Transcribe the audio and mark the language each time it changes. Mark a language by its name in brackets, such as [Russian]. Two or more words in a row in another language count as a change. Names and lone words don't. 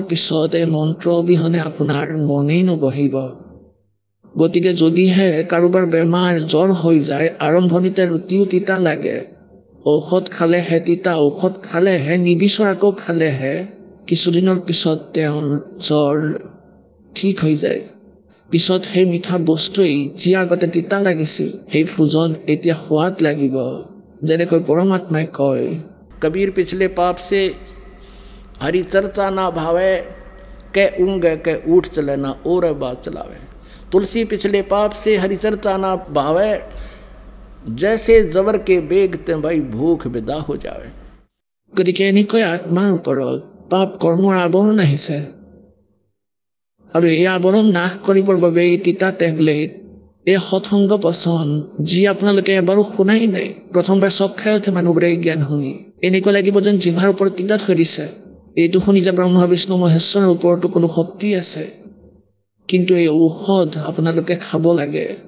[Assamese] পিছত এই মন্ত্ৰ অবিহনে আপোনাৰ মনেই নবহিব গতিকে যদিহে কাৰোবাৰ বেমাৰ জ্বৰ হৈ যায় আৰম্ভণিতে ৰুটিও তিতা লাগে ঔষধ খালেহে তিতা ঔষধ খালেহে নিবিচৰাকৈ খালেহে কিছুদিনৰ পিছত তেওঁৰ জ্বৰ ঠিক হৈ যায় পিছত সেই মিঠা বস্তুৱেই যি আগতে তিতা লাগিছিল সেই ভোজন এতিয়া সোৱাদ লাগিব যেনেকৈ পৰমাত্মাই কয় [Hindi] कबीर पिछले पाप से हरि चर्चा ना भावे के ऊँगे के ऊठ चले ना और बात चलावे तुलसी पिछले पाप से हरि चर्चा ना भावे जैसे जबर के बेगते भाई भूख विदा हो जावे [Assamese] গতিকে এনেকৈ আত্মাৰ ওপৰত পাপ কৰ্মৰ আৱৰণ আহিছে আৰু এই আৱৰণ নাশ কৰিবৰ বাবে এই তিতা টেবলেট এই সৎসংগ পচন যি আপোনালোকে এবাৰো শুনাই নাই প্ৰথমবাৰ চব খাই উঠে মানুহবোৰে জ্ঞান শুনি এনেকুৱা লাগিব যেন জিভাৰ ওপৰত তিতা থৈ দিছে এইটো শুনি যে ব্ৰহ্মা বিষ্ণু মহেশ্বৰৰ ওপৰতো কোনো শক্তি আছে কিন্তু এই ঔষধ আপোনালোকে খাব লাগে